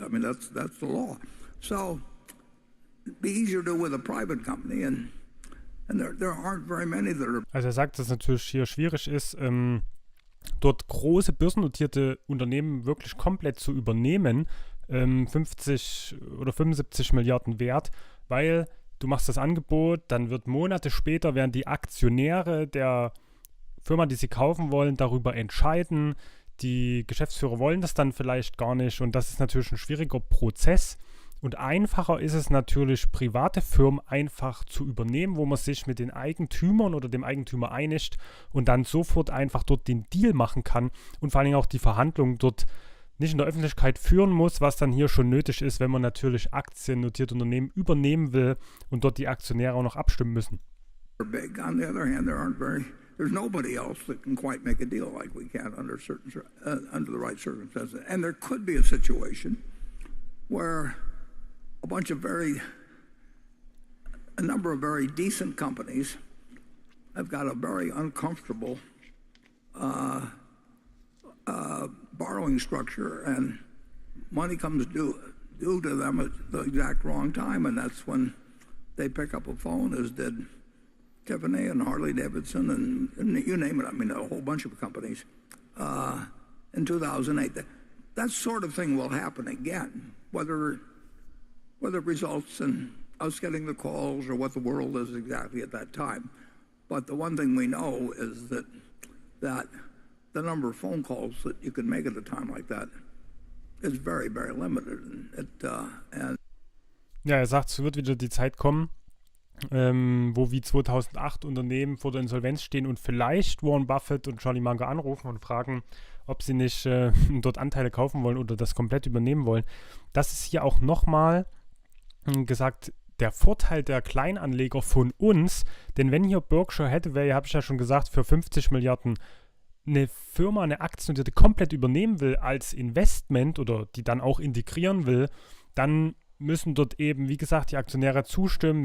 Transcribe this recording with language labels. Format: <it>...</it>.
<en>I mean, that's the law. So it'd be easier to do with a private company, and there aren't very many that are.</en> <de>Also sagt, dass es natürlich hier schwierig ist, dort große börsennotierte Unternehmen wirklich komplett zu übernehmen, 50 oder 75 Milliarden wert, weil du machst das Angebot, dann wird Monate später, werden die Aktionäre der Firma, die sie kaufen wollen, darüber entscheiden. Die Geschäftsführer wollen das dann vielleicht gar nicht und das ist natürlich ein schwieriger Prozess Und einfacher ist es natürlich, private Firmen einfach zu übernehmen, wo man sich mit den Eigentümern oder dem Eigentümer einigt und dann sofort einfach dort den Deal machen kann und vor allen Dingen auch die Verhandlungen dort nicht in der Öffentlichkeit führen muss, was dann hier schon nötig ist, wenn man natürlich aktiennotierte Unternehmen übernehmen will und dort die Aktionäre auch noch abstimmen müssen.</de> <en>Big. On the other hand, there's nobody else that can quite make a deal like we can under the right circumstances. And there could be a situation where a number of very decent companies have got a very uncomfortable borrowing structure, and money comes due to them at the exact wrong time, and that's when they pick up a phone, as did Tiffany and Harley Davidson and you name it. I mean, a whole bunch of companies in 2008. That sort of thing will happen again, whether it results in us getting the calls or what the world is exactly at that time. But the one thing we know is that the number of phone calls that you can make at a time like that is very, very limited.</en> <de>Ja, er sagt, es wird wieder die Zeit kommen, wo wie 2008 Unternehmen vor der Insolvenz stehen und vielleicht Warren Buffett und Charlie Munger anrufen und fragen, ob sie nicht dort Anteile kaufen wollen oder das komplett übernehmen wollen. Das ist hier auch nochmal gesagt, der Vorteil der Kleinanleger von uns, denn wenn hier Berkshire Hathaway, habe ich ja schon gesagt, für 50 Milliarden eine Firma, eine Aktiennotierte komplett übernehmen will als Investment oder die dann auch integrieren will, dann müssen dort eben, wie gesagt, die Aktionäre zustimmen.</de>